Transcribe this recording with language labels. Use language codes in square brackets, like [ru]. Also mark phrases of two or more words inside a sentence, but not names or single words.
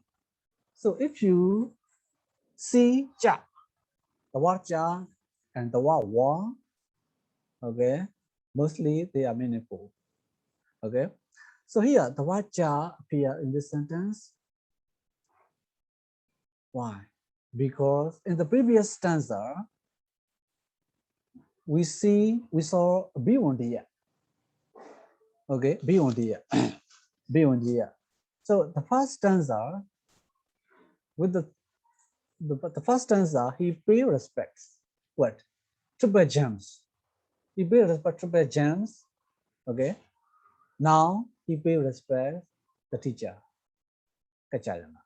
[en] So if you see cha, the word cha and the word wa, okay, mostly they are meaningful. Okay, so here the word cha appear in this sentence. Why? Because in the previous stanza, we saw beyondia. Okay, beyondia. Beyondia. So the first stanza, with the first stanza, he pay respects what? Triple gems. He pay respect triple gems. Okay. Now he pay respect the teacher, Kachayana.